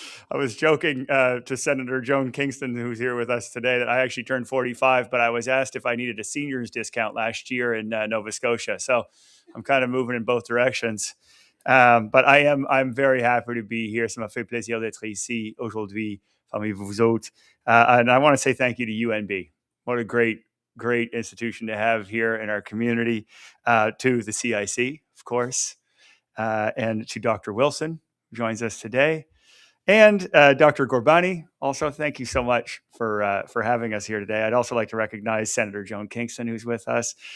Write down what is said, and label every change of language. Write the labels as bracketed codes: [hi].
[en] I was joking to Senator Joan Kingston, who's here with us today, that I actually turned 45, but I was asked if I needed a senior's discount last year in Nova Scotia. So I'm kind of moving in both directions. But I'm very happy to be here. [fr] Ça m'a fait plaisir d'être ici aujourd'hui parmi vous autres. [en] And I want to say thank you to UNB. What a great institution to have here in our community. To the CIC, of course, and to Dr. Wilson, who joins us today. And Dr. Gorbani, also, thank you so much for having us here today. I'd also like to recognize Senator Joan Kingston, who's with us.